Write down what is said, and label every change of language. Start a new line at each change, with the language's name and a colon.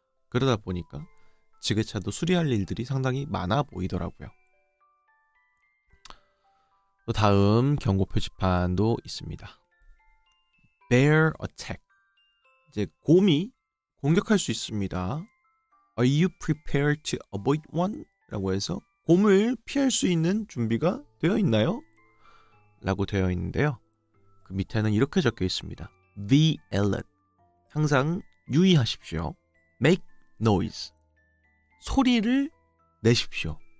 Korean: 그러다 보니까 지게차도 수리할 일들이 상당히 많아 보이더라고요. 또 다음 경고 표지판도 있습니다.
English: Bear attack.
Korean: 이제 곰이 공격할 수 있습니다.
English: Are you prepared to avoid one?
Korean: 라고 해서 곰을 피할 수 있는 준비가 되어 있나요? 라고 되어 있는데요. 그 밑에는 이렇게 적혀 있습니다.
English: Be alert.
Korean: 항상 유의하십시오.
English: Make noise.
Korean: 소리를 내십시오.